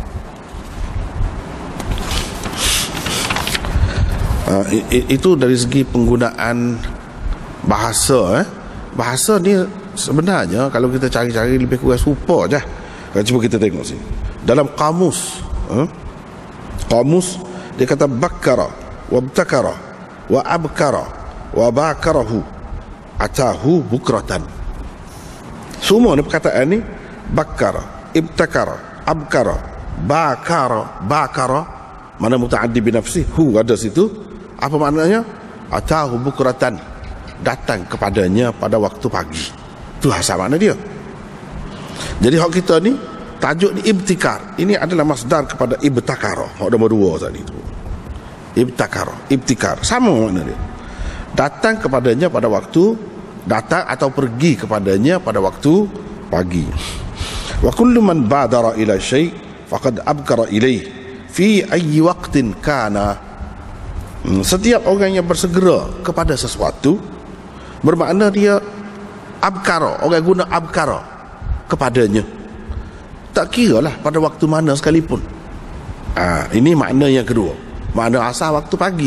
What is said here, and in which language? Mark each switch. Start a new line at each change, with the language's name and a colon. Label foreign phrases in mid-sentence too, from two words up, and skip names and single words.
Malay: Itu dari segi penggunaan bahasa. Bahasa ni sebenarnya kalau kita cari-cari lebih kurang serupa je. Cuba kita tengok sini. Dalam kamus, kamus dia kata
Arabic: بكّر و ابتكر و أبكر و بكره أتاه بكرة.
Malay: Semua ni perkataan ni
Arabic: بكّر، ابتكر، أبكر، بكر,
Malay: mana
Arabic: متعدٍّ بنفسه,
Malay: hu ada situ. Apa maknanya?
Arabic: أتاه بكرة,
Malay: datang kepadanya pada waktu pagi. Itu asal makna dia. Jadi hak kita ni tajuk ni ibtikar. Ini adalah masdar kepada ibtakara. Hak nombor 2 tadi tu. Ibtikar. Sama makna dia. Datang kepadanya pada waktu, datang atau pergi kepadanya pada waktu pagi.
Arabic: وكل من بادر إلى شيء فقد أبكر إليه في أي وقت كان.
Malay: Setiap orang yang bersegera kepada sesuatu, bermakna dia abkara. Orang guna abkara kepadanya, tak kira lah pada waktu mana sekalipun. Ini makna yang kedua. Makna asal waktu pagi.